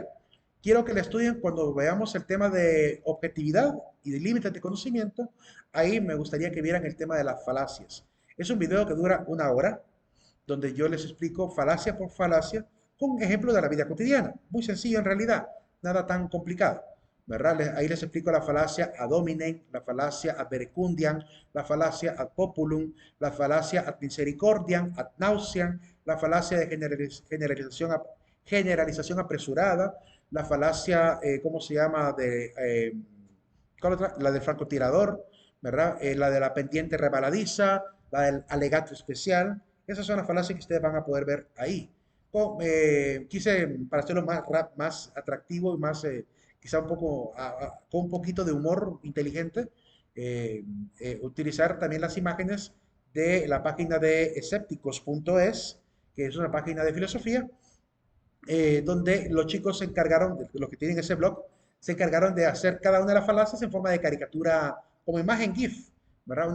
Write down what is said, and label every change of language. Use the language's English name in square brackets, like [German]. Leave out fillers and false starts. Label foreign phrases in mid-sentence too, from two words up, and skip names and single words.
[Spanish] Quiero que la estudien cuando veamos el tema de objetividad y de límites de conocimiento. Ahí me gustaría que vieran el tema de las falacias. Es un video que dura 1 hora, donde yo les explico falacia por falacia con ejemplos de la vida cotidiana. Muy sencillo en realidad, nada tan complicado. ¿Verdad? Ahí les explico la falacia [Latin] ad hominem, [Spanish] la falacia [Latin] ad verecundiam, [Spanish] la falacia [Latin] ad populum, [Spanish] la falacia [Latin] ad misericordiam, ad nauseam, [Spanish] la falacia de generalización apresurada, la falacia, ¿cómo se llama? ¿Cuál otra? La del francotirador, ¿verdad? La de la pendiente rebaladiza, la del alegato especial. Esas son las falacias que ustedes van a poder ver ahí. Quise, para hacerlo más atractivo y más, quizá un poco, con un poquito de humor inteligente, utilizar también las imágenes de la página de escépticos.es, que es una página de filosofía, donde los chicos se encargaron, los que tienen ese blog, se encargaron de hacer cada una de las falacias en forma de caricatura, como imagen GIF, ¿verdad?